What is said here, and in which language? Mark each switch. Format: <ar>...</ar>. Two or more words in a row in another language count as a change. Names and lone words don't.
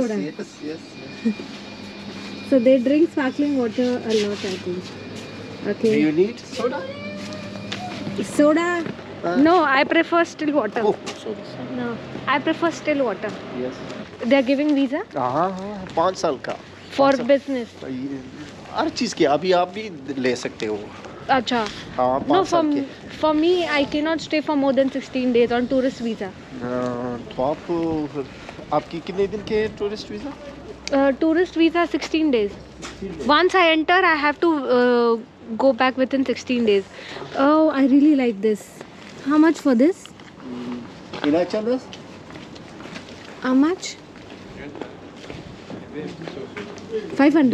<en>soda. Yes. So they drink sparkling water a lot, I think. Do Okay. you need soda? Soda? No, I prefer still water. Oh, sorry. No, I prefer still water. Yes. They are giving visa</en> <hi>हाँ 5 साल का.</hi> <en>for business.</en> <hi>हर चीज के अभी आप भी ले सकते हो. Acha. हाँ 5</hi> <en>No,</en> <hi>साल के.</hi> <en>for me, I cannot stay for more than 16 days on tourist visa.</en> <hi>तो आपकी कितने दिन के</hi> <en>tourist visa? Tourist visa 16 days. Once I enter, I have to go back within 16 days. Oh, I really like this. How much for this? Inachal How much? 500.</en>